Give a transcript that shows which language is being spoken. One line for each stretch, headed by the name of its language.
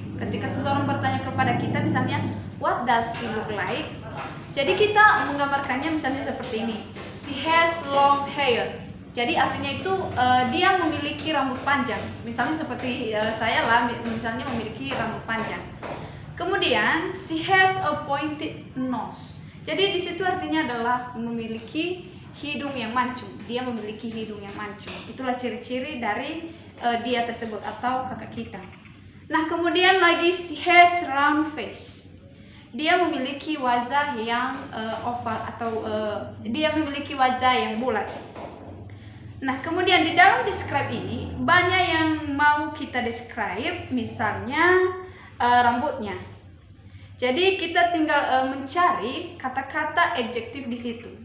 Indonesian: Ketika seseorang bertanya kepada kita misalnya
English: what does she look like,
Indonesian: jadi kita menggambarkannya misalnya seperti ini,
English: she has long hair.
Indonesian: Jadi artinya itu dia memiliki rambut panjang. Misalnya seperti saya lah, misalnya memiliki rambut panjang. Kemudian
English: she has a pointed nose.
Indonesian: Jadi di situ artinya adalah memiliki hidung yang mancung. Dia memiliki hidung yang mancung. Itulah ciri-ciri dari dia tersebut atau kakak kita. Nah, kemudian lagi
English: she has round face.
Indonesian: Dia memiliki wajah yang oval atau dia memiliki wajah yang bulat. Nah, kemudian di dalam describe ini banyak yang mau kita describe, misalnya rambutnya. Jadi kita tinggal mencari kata-kata adjektif di situ.